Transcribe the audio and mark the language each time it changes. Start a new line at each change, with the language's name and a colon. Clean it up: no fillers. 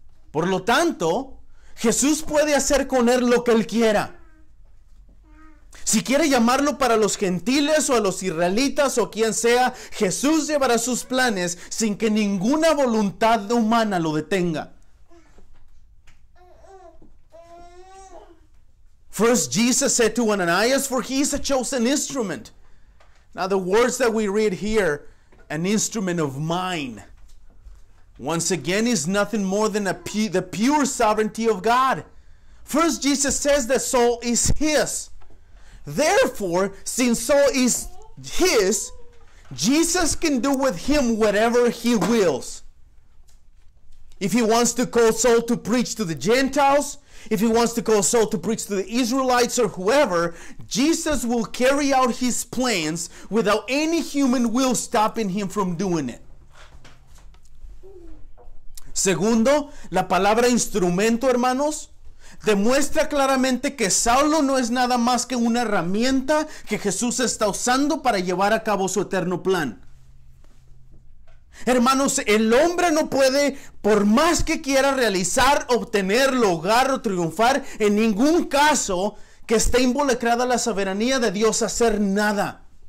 Spanish: Por lo tanto, Jesús puede hacer con él lo que él quiera. Si quiere llamarlo para los gentiles o a los israelitas o quien sea, Jesús llevará sus planes sin que ninguna voluntad humana lo detenga.
English: First, Jesus said to Ananias, for he is a chosen instrument. Now the words that we read here, an instrument of mine, once again is nothing more than the pure sovereignty of God. First, Jesus says that Saul is his. Therefore, since Saul is his, Jesus can do with him whatever he wills. If he wants to call Saul to preach to the Gentiles, if he wants to call Saul to preach to the Israelites or whoever, Jesus will carry out his plans without any human will stopping him from doing it.
Spanish: Segundo, la palabra instrumento, hermanos, demuestra claramente que Saulo no es nada más que una herramienta que Jesús está usando para llevar a cabo su eterno plan. Hermanos, el hombre no puede, por más que quiera realizar, obtener, lograr o triunfar, en ningún caso que esté involucrada la soberanía de Dios, hacer nada.